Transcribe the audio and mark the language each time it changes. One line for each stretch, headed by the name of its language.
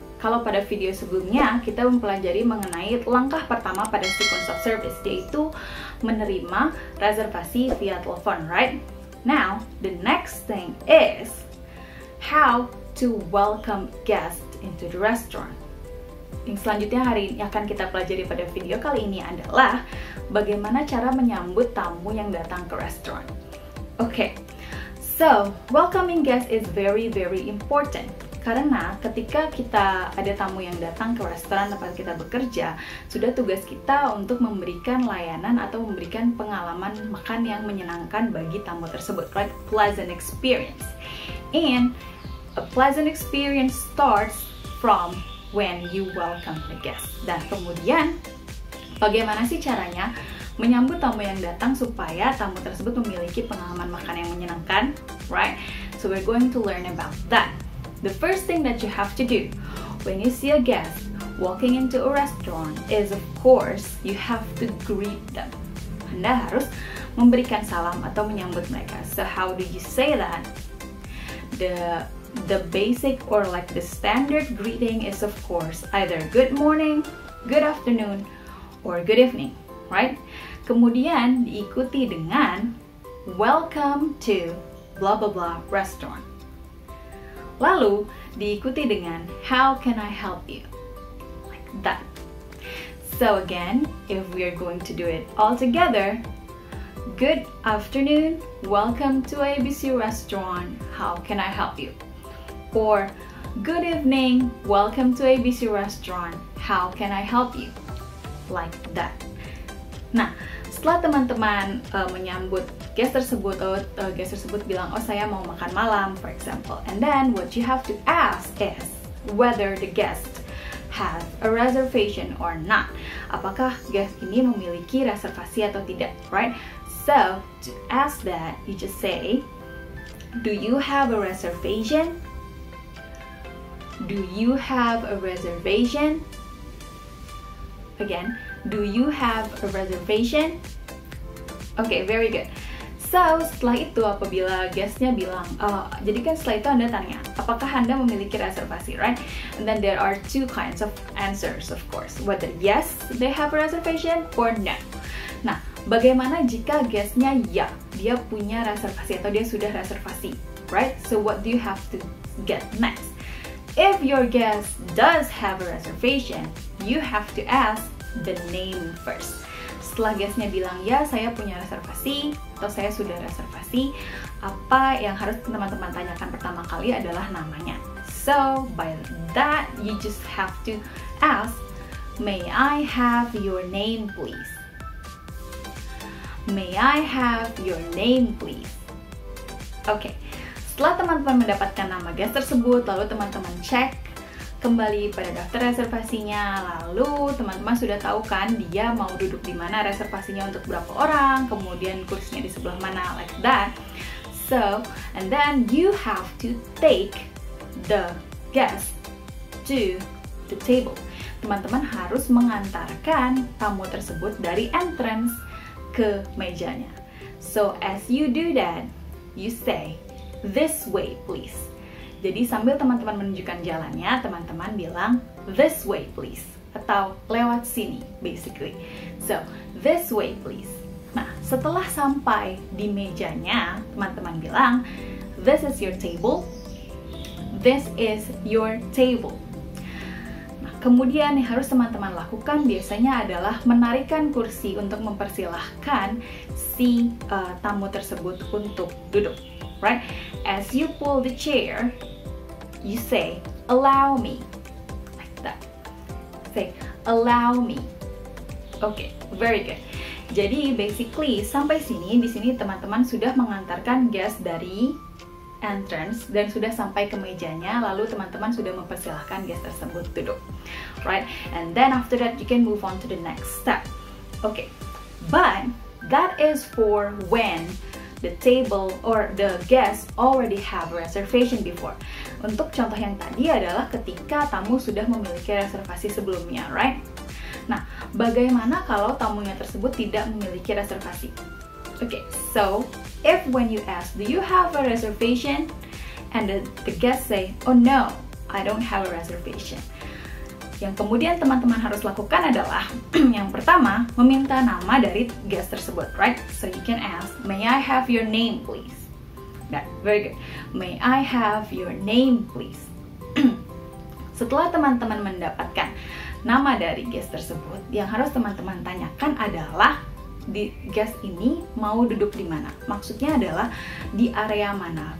Indonesian: Kalau pada video sebelumnya kita mempelajari mengenai langkah pertama pada
English: sequence of service,
Indonesian: yaitu menerima reservasi via telepon, right?
English: Now, the next thing is how to welcome guests into the restaurant.
Indonesian: Yang selanjutnya hari ini akan kita pelajari pada video kali ini adalah bagaimana cara menyambut tamu yang datang ke restoran.
English: Okay, so welcoming guests is very important.
Indonesian: Karena ketika kita ada tamu yang datang ke restoran tempat kita bekerja, sudah tugas kita untuk memberikan layanan atau memberikan pengalaman makan yang menyenangkan bagi tamu tersebut, right?
English: Pleasant experience. And a pleasant experience starts from when you welcome the guest.
Indonesian: Dan kemudian, bagaimana sih caranya menyambut tamu yang datang supaya tamu tersebut memiliki pengalaman makan yang menyenangkan, right?
English: So we're going to learn about that. The first thing that you have to do when you see a guest walking into a restaurant is, of course, you have to greet them.
Indonesian: Anda harus memberikan salam atau menyambut mereka.
English: So how do you say that? The basic or like the standard greeting is, of course, either good morning, good afternoon, or good evening, right?
Indonesian: Kemudian diikuti dengan
English: welcome to blah blah blah restaurant.
Indonesian: Lalu diikuti dengan
English: how can I help you? Like that. So again, if we are going to do it all together, good afternoon, welcome to ABC restaurant, how can I help you? Or good evening, welcome to ABC restaurant, how can I help you? Like that.
Indonesian: Nah, setelah teman-teman menyambut guest tersebut, guest tersebut bilang, oh saya mau makan malam,
English: for example. And then what you have to ask is whether the guest has a reservation or not.
Indonesian: Apakah guest ini memiliki reservasi atau tidak, right?
English: So, to ask that, you just say, do you have a reservation? Do you have a reservation? Again, do you have a reservation? Okay, very good.
Indonesian: So, setelah itu apabila guestnya bilang, jadi kan setelah itu Anda tanya, apakah Anda memiliki reservasi, right?
English: And then there are two kinds of answers, of course. Whether yes, they have a reservation or no.
Indonesian: Nah, bagaimana jika guestnya ya, dia punya reservasi atau dia sudah reservasi, right?
English: So, what do you have to get next? If your guest does have a reservation, you have to ask the name first.
Indonesian: Setelah guestnya bilang, ya saya punya reservasi, atau saya sudah reservasi, apa yang harus teman-teman tanyakan pertama kali adalah namanya.
English: So, by that, you just have to ask, may I have your name please? May I have your name please? Okay.
Indonesian: Setelah teman-teman mendapatkan nama guest tersebut, lalu teman-teman cek kembali pada daftar reservasinya, lalu teman-teman sudah tahu kan dia mau duduk di mana, reservasinya untuk berapa orang, kemudian kursinya di sebelah mana,
English: like that. So, and then you have to take the guest to the table.
Indonesian: Teman-teman harus mengantarkan tamu tersebut dari entrance ke mejanya.
English: So, as you do that, you say, this way please.
Indonesian: Jadi sambil teman-teman menunjukkan jalannya, teman-teman bilang
English: this way please,
Indonesian: atau lewat sini basically.
English: So, this way please.
Indonesian: Nah, setelah sampai di mejanya, teman-teman bilang
English: this is your table. This is your table.
Indonesian: Nah, kemudian yang harus teman-teman lakukan biasanya adalah menarikkan kursi untuk mempersilahkan si tamu tersebut untuk duduk.
English: Right? As you pull the chair, you say, allow me. Like that. Say, allow me. Okay, very good.
Indonesian: Jadi, basically, sampai sini, di sini teman-teman sudah mengantarkan guest dari entrance dan sudah sampai ke mejanya, lalu teman-teman sudah mempersilahkan guest tersebut duduk.
English: Right? And then after that, you can move on to the next step. Okay, but that is for when the table or the guests already have a reservation before.
Indonesian: untuk contoh yang tadi adalah ketika tamu sudah memiliki reservasi sebelumnya, right? Nah, bagaimana kalau tamunya tersebut tidak memiliki reservasi?
English: Okay, so if when you ask, do you have a reservation? And the guest say, oh no, I don't have a reservation.
Indonesian: Yang kemudian teman-teman harus lakukan adalah yang pertama, meminta nama dari guest tersebut, right?
English: So you can ask, may I have your name please? That, very good. May I have your name please?
Indonesian: Setelah teman-teman mendapatkan nama dari guest tersebut, yang harus teman-teman tanyakan adalah di guest ini mau duduk di mana? Maksudnya adalah di area mana?